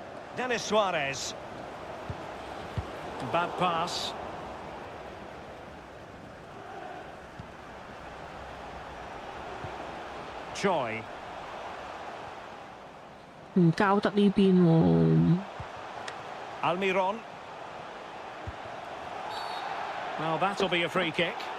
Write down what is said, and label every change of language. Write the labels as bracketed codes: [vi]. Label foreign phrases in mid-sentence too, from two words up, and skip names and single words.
[en] Denis Suarez. Bad pass. Choi. [yue] 唔交得呢邊喎。 [en] Almiron. Well, that'll be a free kick.